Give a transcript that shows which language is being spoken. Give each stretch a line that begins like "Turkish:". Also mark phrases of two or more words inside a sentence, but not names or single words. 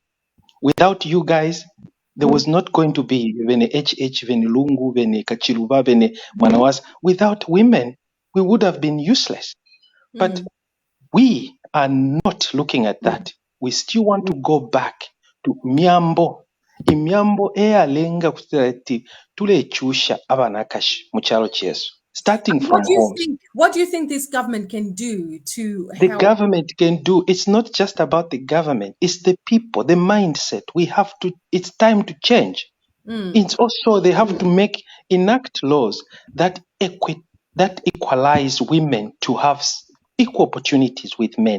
English: Without you guys, there was not going to be Vene HH, Vene Lungu, Vene Kachiruba, Vene Manawas. Without women, we would have been useless. But we are not looking at that. We still want to go back to Myambo.
Bemba: Imyambo eyalenga kuti tulekyusha abana akashi mu kyalo kyesu.
English: Starting from homes. What do you think this government can do to The help? government can do, it's not just about the government, it's the people, the mindset. It's time to change. It's also, they have to enact laws that equalize women to have equal opportunities with men.